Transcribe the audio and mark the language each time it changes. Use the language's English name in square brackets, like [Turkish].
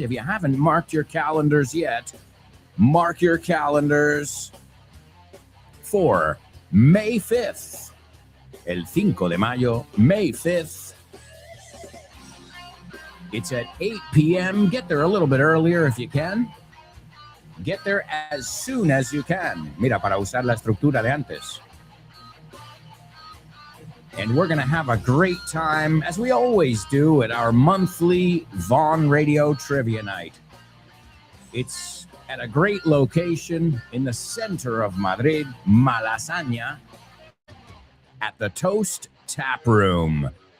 [English] If you haven't marked your calendars yet, mark your calendars for May 5th. [Spanish] El 5 de mayo, [English] May 5th. It's at 8 p.m. Get there a little bit earlier if you can. Get there as soon as you can. [Spanish] Mira, para usar la estructura de antes. [English] And we're going to have a great time, as we always do, at our monthly Vaughn Radio Trivia Night. It's at a great location in the center of Madrid, Malasaña, at the Toast Tap Room.